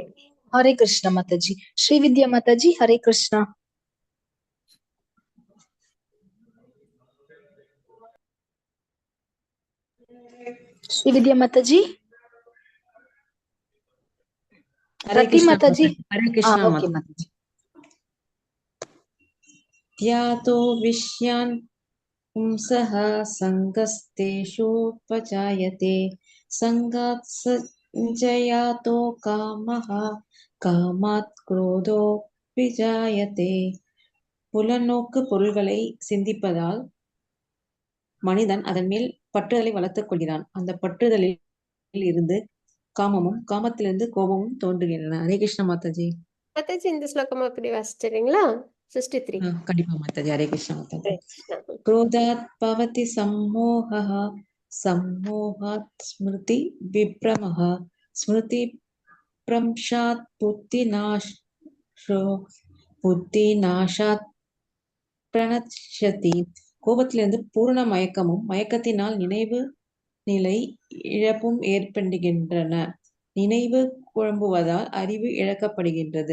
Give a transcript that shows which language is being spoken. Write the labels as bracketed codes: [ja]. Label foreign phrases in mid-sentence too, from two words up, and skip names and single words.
[ta] ஹரே கிருஷ்ண மாதாஜி. ஸ்ரீவித்யா மாதாஜி ஹரே கிருஷ்ணா. ஸ்ரீவித்யா மாதாஜி. ரத்தி மாதாஜி. हरे कृष्णा ஓகே माताजी। [sa] त्यातो विषयान् पुंसः सङ्गस्तेषोपजायते सङ्गात् सञ्जयातो कामः कामात् क्रोधो विजायते। [ta] புலநோக்கு பொருள்களை சிந்திப்பதால் மனிதன் அதன் மேல் பற்றுதலை வளர்த்துக் கொள்கிறான். அந்த பற்றுதலில் இருந்து காமமும், காமத்திலிருந்து கோபமும் தோன்றுகின்றன. ஹரே கிருஷ்ண மாதாஜி. மாதாஜி இந்த ஸ்லோகமா அப்படி வாசிச்சிடுறீங்களா? 63. கண்டிப்பா மாதாஜி. ஹரே கிருஷ்ண மாதாஜி. [sa] क्रोधात् भवति सम्मोहः सम्मोहात् स्मृति विभ्रमः स्मृतिभ्रंशात् बुद्धिनाशात् प्रणश्यति. [ta] கோபத்திலிருந்து பூரண மயக்கமும், மயக்கத்தினால் நினைவு நிலை இழப்பும் ஏற்படுகின்றன. நினைவு குழம்புவதால் அறிவு இழக்கப்படுகின்றது.